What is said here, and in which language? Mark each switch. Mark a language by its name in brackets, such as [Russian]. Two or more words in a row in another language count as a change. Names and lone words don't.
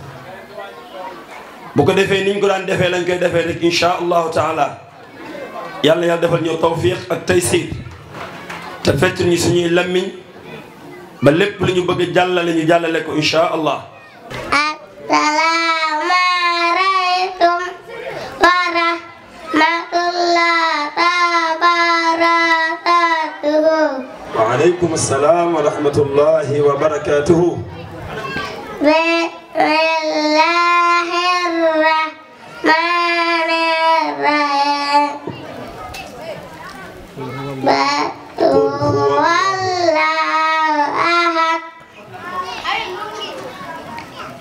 [Wolof] bu ko defee niñ ko daan defee lañ koy defee rek [Arabic] insha allahu taala [Wolof] yàlla yàlla defal ñu tawfiq ak taysir te fecc ñi suñuy lammiñ ba lépp lu ñu bëgg jàllale ñu jàllale ko [Arabic] insha allah. السلام عليكم ورحمة الله وبركاته. وعليكم السلام ورحمة الله وبركاته. بسم الله الرحمن الرحيم. والله أحد.